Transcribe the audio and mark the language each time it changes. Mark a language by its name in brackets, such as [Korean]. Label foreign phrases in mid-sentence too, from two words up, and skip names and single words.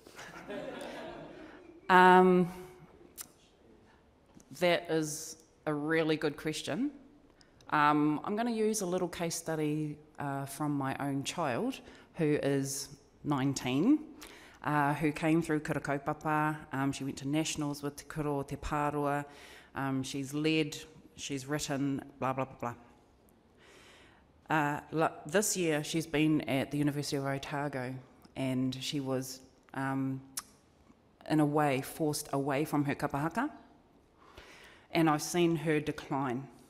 [English] That is a really good question. I'm going to use a little case study from my own child, who is 19, who came through [Māori] kura kaupapa. [English] She went to nationals with [Māori] te kuro, te pārua. [English] She's led, she's written, blah, blah, blah, blah. This year, she's been at the University of Otago, and she was, in a way, forced away from her kapahaka. And I've seen her decline.